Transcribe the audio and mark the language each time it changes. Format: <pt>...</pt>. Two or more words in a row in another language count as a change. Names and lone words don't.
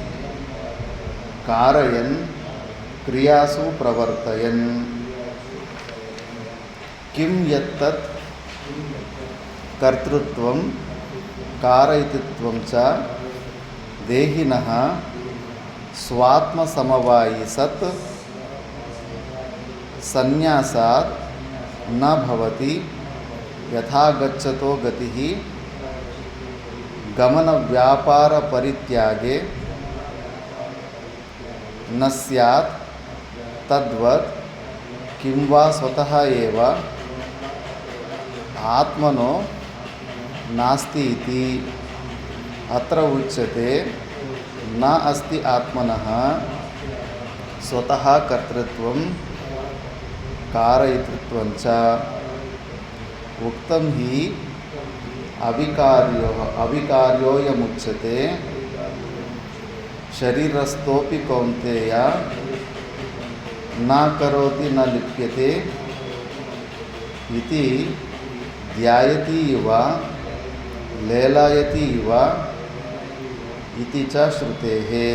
<sa>కారయన్ క్రియాసు ప్రవర్తయన్ కిం యత్తత్ కర్తృత్వం కారయితృత్వం చ దేహినః స్వాత్మసమవాయి సత్ సన్యాసాత్ న భవతి యథా గచ్చతో గతిః గమన వ్యాపార పరిత్యాగే న స్యాత్ తద్వత్ కిం వా స్వతః ఏవ ఆత్మనో నాస్తి ఇతి అత్ర ఉచ్యతే న అస్తి ఆత్మనః స్వతః కర్తృత్వం కారయితృత్వం చ ఉక్తం హి అవికార్యోయముచ్యతే శరీరస్థోపి కౌంతేయ నా కరోతి న లిప్యతే ఇతి ధ్యాయతి ఇవ లేలాయతి ఇవ ఇతి చ శృతేః.</sa>